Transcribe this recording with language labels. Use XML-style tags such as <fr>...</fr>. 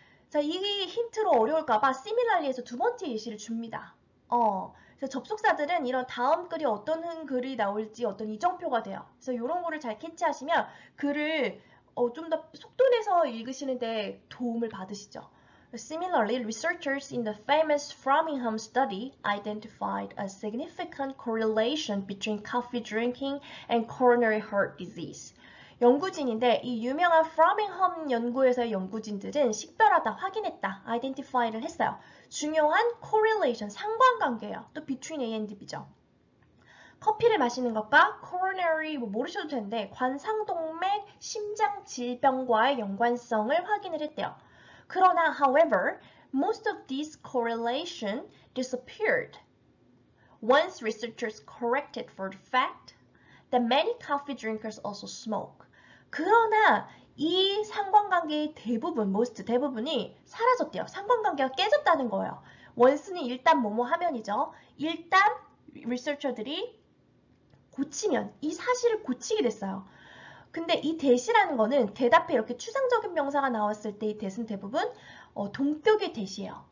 <ko>자, 이 힌트로 어려울까봐 similarly에서 두 번째 예시를 줍니다. 그래서 접속사들은 이런 다음 글이 어떤 글이 나올지 어떤 이정표가 돼요. 그래서 이런 거를 잘 캐치하시면 글을 좀 더 속도 내서 읽으시는데 도움을 받으시죠.</ko> <en>Similarly, researchers in the famous Framingham study identified a significant correlation between coffee drinking and coronary heart disease.</en> <ko>연구진인데 이 유명한 프라밍엄 연구에서의 연구진들은 식별하다, 확인했다, identify를 했어요. 중요한 correlation, 상관관계예요. 또</ko> <en>between A and B</en> <ko>죠. 커피를 마시는 것과 coronary 모르셔도 되는데 관상동맥 심장 질병과의 연관성을 확인을 했대요. 그러나</ko> <en>however, most of this correlation disappeared once researchers corrected for the fact that many coffee drinkers also smoke.</en> <ko>그러나 이 상관관계의 대부분이 사라졌대요. 상관관계가 깨졌다는 거예요. 원스는 일단 뭐뭐 하면이죠. 일단 리서처들이 고치면 이 사실을 고치게 됐어요. 근데 이 대시라는 거는 대답에 이렇게 추상적인 명사가 나왔을 때 이 대는 대부분 동격의 대시예요.</ko>